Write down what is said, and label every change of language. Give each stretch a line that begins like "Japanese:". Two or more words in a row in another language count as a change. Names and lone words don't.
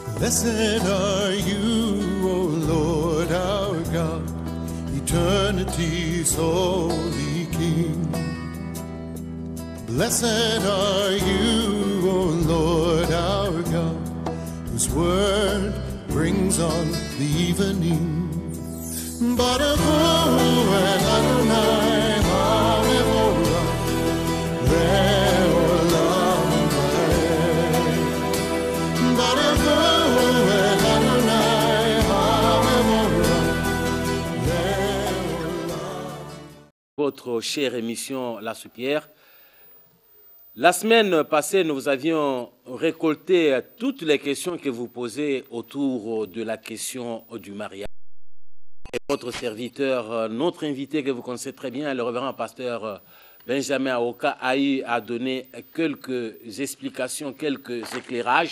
English: Blessed are you, O Lord our God, eternity's holy King. Blessed are you, O Lord our God, whose word brings on the evening.
Hebrew: ברוך הוא את אדוני המבורך לעולם ועד. ברוך הוא את אדוני המבורך לעולם.
French: Votre chère émission La Soupière. La semaine passée, nous avions récolté toutes les questions que vous posez autour de la question du mariage. Et votre serviteur, notre invité que vous connaissez très bien, le révérend pasteur Benjamin Aoka, a eu à donner quelques explications, quelques éclairages.